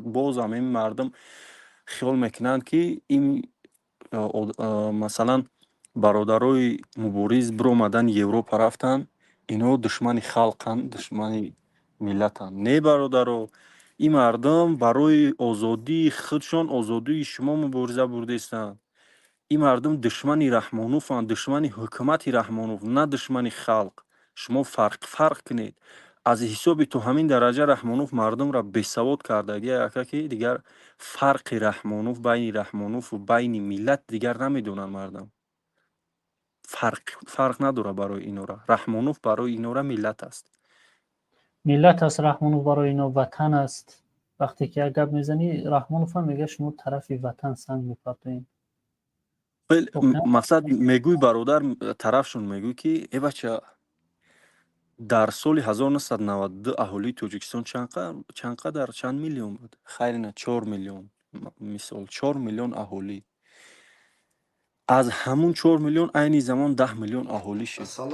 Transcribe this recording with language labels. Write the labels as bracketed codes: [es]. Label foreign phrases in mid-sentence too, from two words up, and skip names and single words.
[fa] باز هم این مردم خیال میکنند که این مثلا برادرای مبارز برآمدن یوروپا رفتن، اینا دشمن خلقن، دشمن ملتن. نه برادرو، این مردم برای آزادی خودشان، آزادی شما مبارزه برده استند. این مردم دشمن رحمانوفن، دشمن حکومت رحمانوف، نه دشمن خلق. شما فرق کنید. [tg] аз ҳисоби ту ҳамин дараҷа Раҳмонов мардумро бесавод кардагия яка ки дигар фарқи Раҳмонов байни Раҳмонову байни миллат дигар намедонанд мардам. фарқ надора барои инора. Раҳмонов барои инора миллат аст. [fa] ملت است. رحمانوف برای اینا وطن است. وقتی که یک گپ میزنی رحمانوف هم میگه شما طرف وطن سنگ میپرتین. [tg] мақсад мегӯй бародар тарафшон мегӯй ки бача дар соли 1992 аҳолии Тоҷикистон чанд миллион буд? Хайр на 4 миллион. Мисол 4 миллион аҳолӣ. аз ҳамун 4 миллион айни замон 10 миллион аҳолӣ шуд.